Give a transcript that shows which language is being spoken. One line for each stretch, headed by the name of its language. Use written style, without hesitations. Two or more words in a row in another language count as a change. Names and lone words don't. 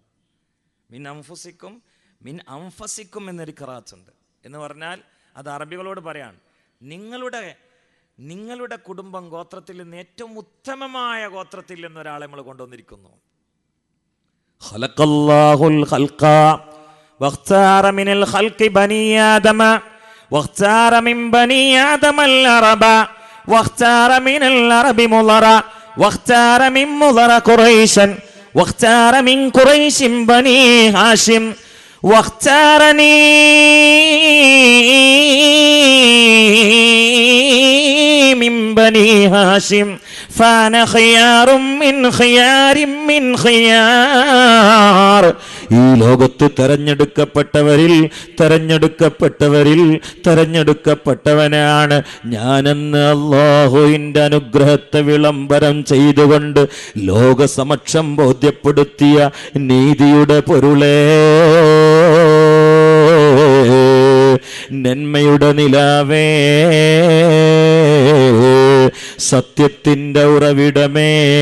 Arabic: من أنفسكم من أنفسكم
Malayalam: എന്നൊരു ഖിറാഅത്തുണ്ട്. എന്ന് പറഞ്ഞാൽ അത് അറബികളോട് പറയാണ്, നിങ്ങളുടെ കുടുംബം ഗോത്രത്തിൽ നിന്ന് ഏറ്റവും ഉത്തമമായ ഗോത്രത്തിൽ നിന്ന് ഒരാളെ നമ്മൾ കൊണ്ടുവന്നിരിക്കുന്നു.
Arabic: خلق الله الخلق واختار من الخلق بني آدم واختار من بني آدم العرب واختار من العرب مضرا واختار من مضر قريشا واختار من قريش بني هاشم واختارني من بني هاشم فأنا خيار من خيار من خيار.
Malayalam: ഈ ലോകത്ത് തെരഞ്ഞെടുക്കപ്പെട്ടവനാണ് ഞാനെന്ന് അല്ലാഹുവിന്റെ അനുഗ്രഹത്തെ വിളംബരം ചെയ്തുകൊണ്ട് ലോകസമക്ഷം ബോധ്യപ്പെടുത്തിയ നീതിയുടെ പൊരുളേ, നന്മയുടെ നിലാവേ, സത്യത്തിന്റെ ഉറവിടമേ,